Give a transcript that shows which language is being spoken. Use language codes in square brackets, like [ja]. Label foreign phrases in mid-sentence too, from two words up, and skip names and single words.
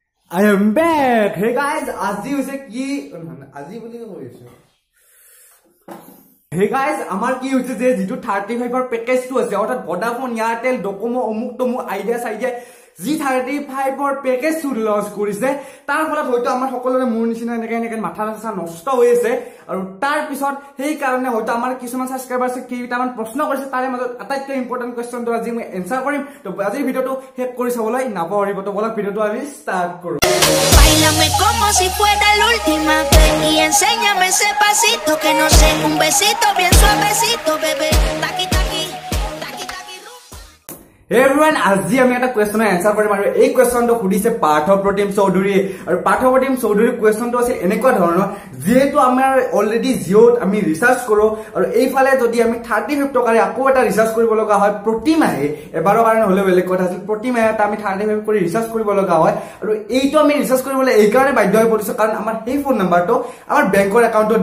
[en] I am back. Hey guys, [as] আজি হৈছে কি আজি বুলি কৈছো। [en] Hey guys, [as] আমাৰ কি হৈছে যে যেটো 35 ৰ পেকেজটো আছে অৰ্থাৎ Vodafone, Airtel, Docomo, অমুক তমু আইডিয়া যি 35 ৰ পেকেজটো লঞ্চ কৰিছে তাৰ ফলত হয়তো আমাৰ সকলোৰে মূৰ নিচিনা এনেকে মাথা নষ্ট হৈ আছে আৰু তাৰ পিছত সেই কাৰণে হয়তো আমাৰ কিছুমান সাবস্ক্ৰাইবাৰছে কেইটামান প্ৰশ্ন কৰিছে তাৰে মাজত আটাইতকৈ [en] important question [as] আজি মই এনসাৰ কৰিম তো আজিৰ ভিডিওটো শেষ কৰি চাবলৈ নাপাহৰিব তো বলক ভিডিওটো আমি ষ্টাৰ্ট কৰো। [es] Báilame como si fuera la última vez y enséñame ese pasito que no sé, un besito bien suavecito, bebé. Taqui taqui, taqui taqui. [en] Hey everyone, [as] আজি আমি এটা [en] question answer [as] কৰিম আৰু এই কোৱেশ্চনটো সুধিছে পাৰ্থপ্ৰতিম চৌধুৰী আৰু পাৰ্থপ্ৰতিম চৌধুৰীৰ কোৱেশ্চনটো আছে এনেকুৱা ধৰণৰ যেহেতু আমাৰ অলৰেডি জিঅ'ত আমি ৰিচাৰ্জ কৰো আৰু এইফালে যদি আমি 35 টকাৰে আকৌ এটা ৰিচাৰ্জ কৰিব লগা হয় প্ৰতি মাহে এবাৰৰ কাৰণে হলে বেলেগ কথা আছিল প্ৰতি মাহে আমি 35 কৰি ৰিচাৰ্জ কৰিব লগা হয় আৰু এইটো আমি ৰিচাৰ্জ কৰিবলৈ এই কাৰণে বাধ্য হৈ পৰিছো কাৰণ আমাৰ সেই [en] phone number [as] আমাৰ [en] bank account